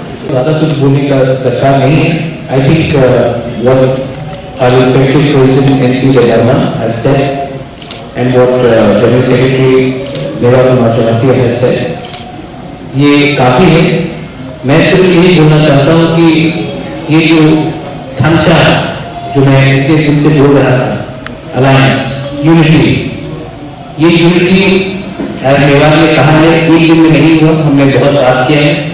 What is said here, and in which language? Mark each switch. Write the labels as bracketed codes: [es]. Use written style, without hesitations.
[hi] ज़्यादा कुछ बोलने का दरकार नहीं है। [en] I think what our respected President NC Jayarma has said and what General Secretary Mera Kumar Jamatia has said, [hi] ये काफी है। मैं सिर्फ यही बोलना चाहता हूँ कि ये जो थमचा जो मैं इतने दिन से बोल रहा था, अलायंस यूनिटी, ये यूनिटी एज मेवाड़ ने कहा है एक दिन में नहीं हुआ, हमने बहुत बात किया है।